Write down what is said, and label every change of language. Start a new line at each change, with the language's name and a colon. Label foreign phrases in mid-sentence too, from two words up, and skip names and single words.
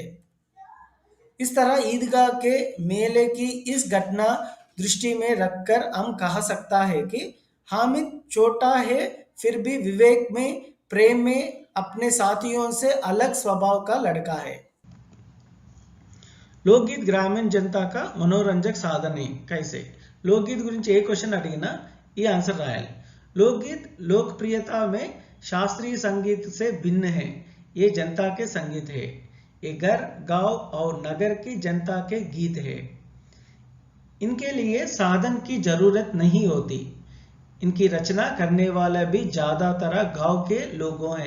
Hindi: इस तरह ईदगाह के मेले की इस घटना दृष्टि में रखकर हम कह सकता है कि हामिद छोटा है फिर भी विवेक में प्रेम में अपने साथियों से अलग स्वभाव का लड़का है। लोकगीत ग्रामीण जनता का मनोरंजक साधने कैसे लोकगीत
Telugu: గురించి ఏ క్వశ్చన్ అడిగినా ఈ ఆన్సర్ రాయాలి।
Hindi: लोकगीत लोकप्रियता में शास्त्रीय संगीत से भिन्न है। ये जनता के संगीत है। ये घर गांव और नगर की जनता के गीत है। इनके लिए साधन की जरूरत नहीं होती। इनकी रचना करने वाले भी ज्यादातर गांव के लोगों हैं।